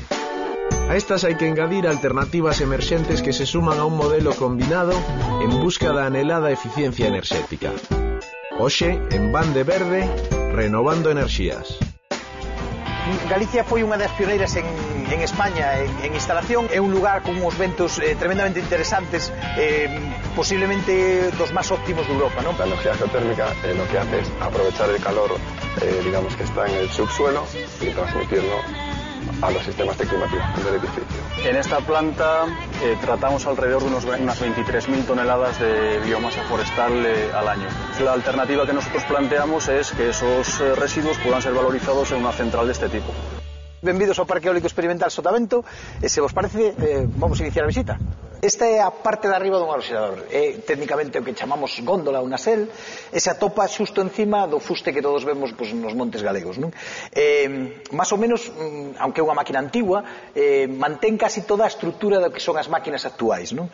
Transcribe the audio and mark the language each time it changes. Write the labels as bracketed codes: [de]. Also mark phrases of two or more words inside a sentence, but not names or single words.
[gl] A estas hai que engadir alternativas emerxentes que se suman a un modelo combinado en busca da anhelada eficiencia enerxética. Hoxe, en Bande Verde, renovando enerxías. Galicia foi unha das pioneiras en España en instalación. É un lugar con uns ventos tremendamente interesantes, posiblemente dos máis óptimos de Europa, ¿no? [es] La energía geotérmica lo que hace es aprovechar el calor, digamos que está en el subsuelo y transmitirlo a los sistemas de climatización del edificio. En esta planta tratamos alrededor de unas 23.000 toneladas de biomasa forestal al año. La alternativa que nosotros planteamos es que esos residuos puedan ser valorizados en una central de este tipo. [gl] Benvidos ao Parque Eólico Experimental Sotavento, e se vos parece, vamos a iniciar a visita. Esta é a parte de arriba dun aeroxerador, é técnicamente o que chamamos góndola ou nacel, e se atopa xusto encima do fuste que todos vemos nos montes galegos, non? Más ou menos, aunque é unha máquina antigua, mantén casi toda a estrutura do que son as máquinas actuais, non?